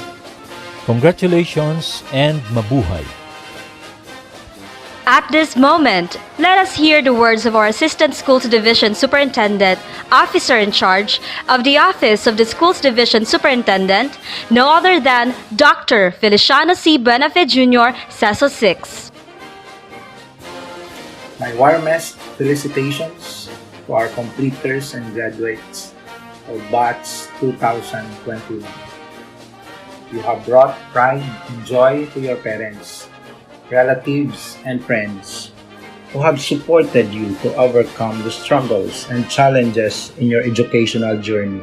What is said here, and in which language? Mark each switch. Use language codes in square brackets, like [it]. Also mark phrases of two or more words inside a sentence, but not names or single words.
[en] Congratulations and mabuhay! At this moment, let us hear the words of our Assistant Schools Division Superintendent, Officer in Charge of the Office of the Schools Division Superintendent, no other than Dr. Feliciano C. Buenafe Jr., CESO 6. My warmest felicitations to our completers and graduates of Batch 2021. You have brought pride and joy to your parents, relatives, and friends who have supported you to overcome the struggles and challenges in your educational journey.